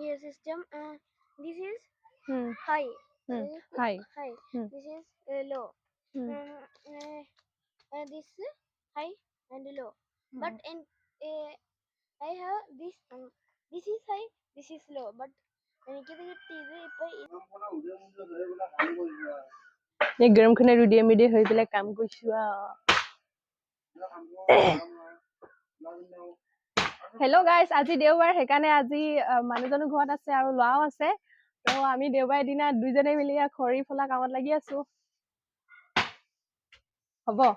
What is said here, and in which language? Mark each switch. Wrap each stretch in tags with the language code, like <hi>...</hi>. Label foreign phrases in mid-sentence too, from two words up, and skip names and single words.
<en>system. This is high. High. This is low. This high and low. But in I have this. This is high. This is low. But</en> <ml>എനിക്കിത് കിട്ടിയത് ഇപ്പൊ</ml> <as>এই গৰমখনে ৰুদিয়ে মিদিয়ে হৈ পেলাই কাম কৰিছো</as> <en>hello guys</en> <as>আজি দেওবাৰ সেইকাৰণে আজি মানুহজনৰ ঘৰত আছে আৰু ল'ৰাও আছে তো আমি দেওবাৰ দিনা দুইজনে মিলি খৰি ফলা কামত লাগি আছো হ'ব</as>